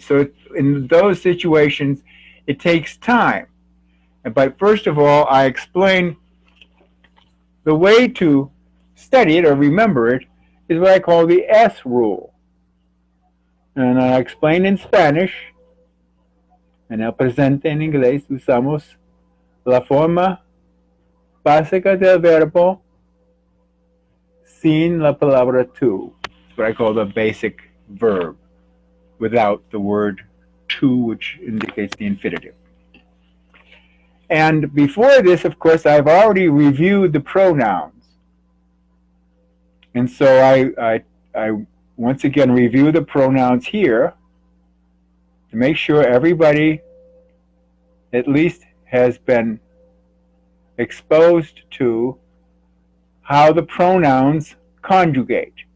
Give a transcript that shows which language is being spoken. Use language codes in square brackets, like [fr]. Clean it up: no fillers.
[en] So in those situations, it takes time. But first of all, I explain the way to study it or remember it is what I call the S rule. And I explain in Spanish. [es] En el presente en inglés usamos la forma básica del verbo sin la palabra to. [en] It's what I call the basic verb, without the word to, which indicates the infinitive. And before this, of course, I've already reviewed the pronouns. And so I once again review the pronouns here to make sure everybody at least has been exposed to how the pronouns conjugate.